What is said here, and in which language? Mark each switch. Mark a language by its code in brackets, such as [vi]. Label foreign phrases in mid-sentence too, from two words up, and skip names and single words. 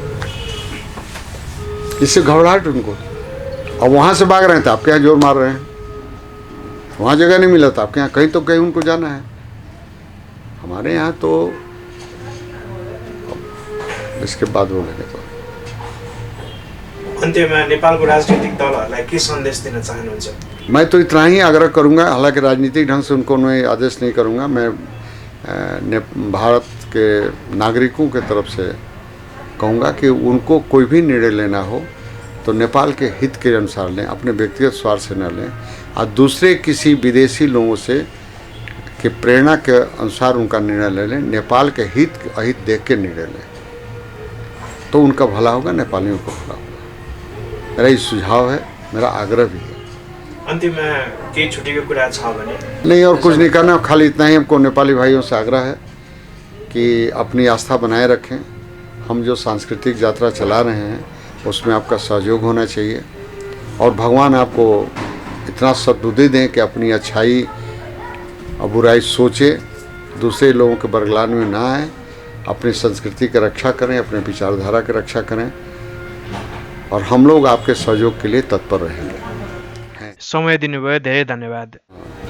[hi] इससे घबराहट उनको, और वहाँ से भाग रहे थे, आपके यहाँ जोर मार रहे हैं। वहाँ जगह नहीं मिला था, आपके यहाँ कहीं तो कहीं उनको जाना है। हमारे यहाँ तो इसके बाद बोलेंगे तो [ne] अन्त्यमा नेपालको राजनीतिक दलहरूलाई के सन्देश दिन चाहनुहुन्छ? [hi] मैं तो इतना ही आग्रह करूंगा, हालांकि राजनीतिक ढंग से उनको मैं आदेश नहीं करूंगा। मैं भारत के नागरिकों के तरफ से कहूंगा कि उनको कोई भी निर्णय लेना हो तो नेपाल के हित के अनुसार लें, अपने व्यक्तिगत स्वार्थ से न लें, और दूसरे किसी विदेशी लोगों से कि प्रेरणा के अनुसार उनका निर्णय ले लें। नेपाल के हित अहित देख के निर्णय लें तो उनका भला होगा, नेपालियों को भला होगा। मेरा ये सुझाव है, मेरा आग्रह भी है। [ne] अन्तिममा केही छुटेको कुरा छ भने? [hi] नहीं, और कुछ नहीं करना, खाली इतना ही हमको नेपाली भाइयों से आग्रह है कि अपनी आस्था बनाए रखें। हम जो सांस्कृतिक यात्रा चला रहे हैं उसमें आपका सहयोग होना चाहिए, और भगवान आपको इतना सद्बुद्धि दें कि अपनी अच्छाई और बुराई सोचे, दूसरे लोगों के बरगलान में ना आए, अपनी संस्कृति की रक्षा करें, अपने विचारधारा की रक्षा करें, और हम लोग आपके सहयोग के लिए तत्पर रहेंगे। [ne] समय दिनुभयो, धेरै धन्यवाद।